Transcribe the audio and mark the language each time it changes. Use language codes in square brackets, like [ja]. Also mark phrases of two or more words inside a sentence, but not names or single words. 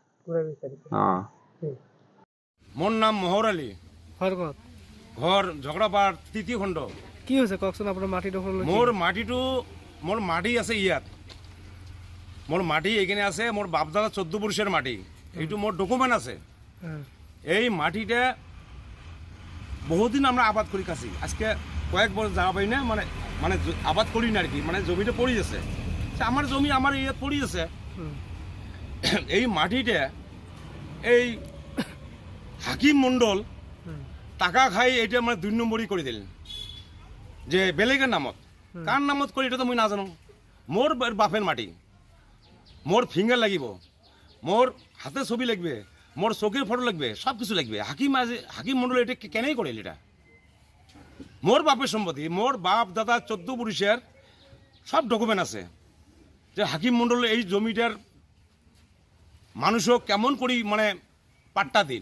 [as] মোৰ নাম মহৰ আলী, ঘৰ ক'ত? ঘৰ ঝগড়াপাট তৃতীয় খণ্ড। কি হৈছে কওকচোন আপোনাৰ মাটিডোখৰ? মোৰ মাটি আছে ইয়াত। মোৰ মাটি এইখানে আছে, মোৰ বাপদাদা 14 বর্ষের মাটি। এইটো মোৰ ডকুমেন্ট আছে। [bn] এই মাটিতে বহুদিন আমরা আবাদ করে খাচ্ছি। আজকে কয়েক বছর যাওয়া পাই না, মানে আবাদ করি না আর কি, মানে জমিটা পড়ে আছে। আমার জমি আমার ইয়াত পড়ে আছে। এই মাটিতে এই হাকিম মণ্ডল টাকা খাই এটা মানে 2 নম্বরই করে দিলেন, যে বেলেগের নামত। [as] কার নামত করে এটা তো মই নাজানো। [bn] মোর বাপের মাটি, মোর ফিঙ্গার লাগিব, মোর হাতে ছবি লাগবে, মোর চোখের ফটো লাগবে, সব কিছু লাগবে। [as] হাকিম মণ্ডল এটা কেনেই করিল? এটা মোর বাপের সম্পত্তি, মোর বাপ দাদা 14 পুরুষের সব ডকুমেন্ট আছে, যে হাকিম মণ্ডল এই জমিটার মানুষক কেমন করি মানে পাট্টা দিল।